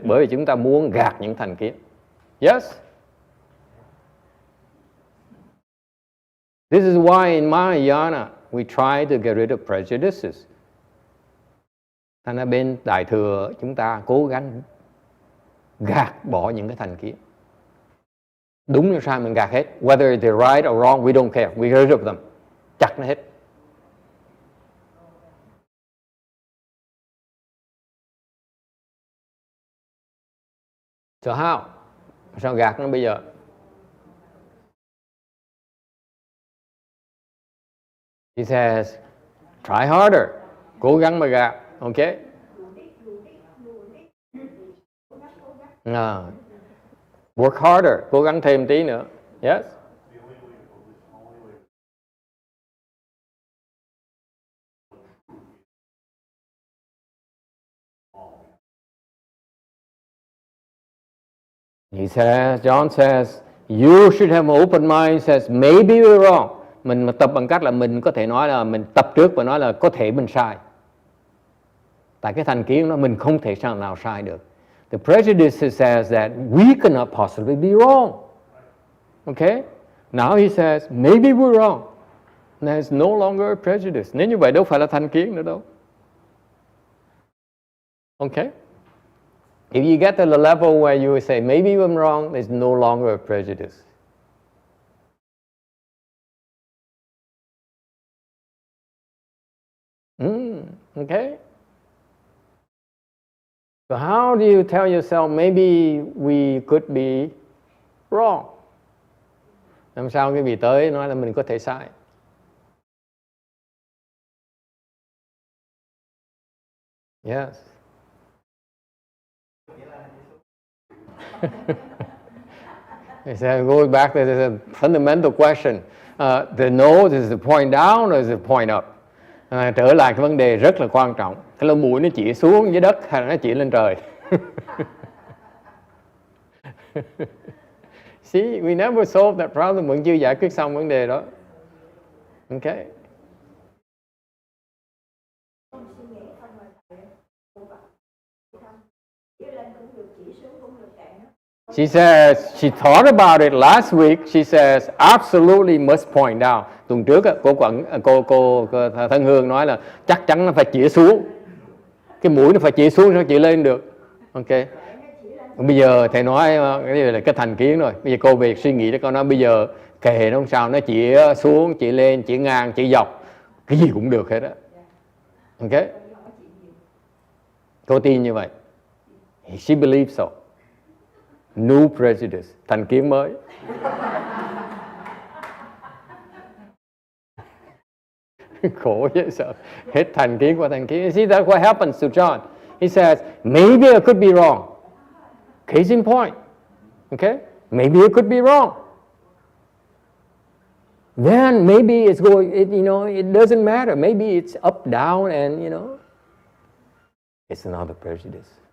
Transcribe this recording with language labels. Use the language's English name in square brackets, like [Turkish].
[Vietnamese] Bởi vì chúng ta muốn gạt những thành kiến. [English] Yes? This is why in Mahayana we try to get rid of prejudices. [Vietnamese] Thành ra bên Đại thừa chúng ta cố gắng gạt bỏ những cái thành kiến. Đúng hay sai mình gạt hết. [English] Whether they're right or wrong, we don't care. We get rid of them. [Vietnamese] Chặt nó hết. [English] So how? [Vietnamese] Sao gạt nó bây giờ? [English] He says, try harder. [Vietnamese] Cố gắng mà gạt. [English] Okay? Work harder. [Vietnamese] Cố gắng thêm tí nữa. Yes? [English] He says, John says, you should have an open mind. He says, maybe we're wrong. [Vietnamese] Mình mà tập bằng cách là mình có thể nói là mình tập trước và nói là có thể mình sai. Tại cái thành kiến đó mình không thể nào sai được. [English] The prejudice says that we cannot possibly be wrong. Okay? Now he says, maybe we're wrong. There's no longer a prejudice. [Vietnamese] Nếu như vậy đâu phải là thành kiến nữa đâu. [English] Okay? If you get to the level where you say, maybe I'm wrong, there's no longer a prejudice. Okay? So how do you tell yourself, maybe we could be wrong? [Vietnamese] Làm sao cái vị tới nói là mình có thể sai? [English] Yes. He said, going back to the fundamental question, the nose is the point down or is the point up? [Vietnamese] Trở lại cái vấn đề rất là quan trọng. Cái lỗ mũi nó chỉ xuống dưới đất hay là nó chỉ lên trời? [English] See, we never solved that problem. [Vietnamese] Vẫn chưa giải quyết xong vấn đề đó. [English] Okay. She says, she thought about it last week. She says, absolutely must point down. [Vietnamese] Tuần trước cô Thân Hương nói là chắc chắn nó phải chĩa xuống. Cái mũi nó phải chĩa xuống, nó chỉ lên được. Ok. Bây giờ thầy nói cái này là cái thành kiến rồi. Bây giờ cô về suy nghĩ đó, con nói bây giờ kệ nó không sao, nó chĩa xuống, chĩa lên, chĩa ngang, chĩa dọc. Cái gì cũng được hết á. Ok. Cô tin như vậy. [English] She believes so. New prejudice, [Vietnamese] thành kiến mới. Khổ dễ sợ. Hết thành kiến qua thành kiến. [English] See, that's what happens to John. He says, maybe I could be wrong. Case in point. Okay? Maybe I could be wrong. Then maybe it's going, it doesn't matter. Maybe it's up, down, and, it's another prejudice.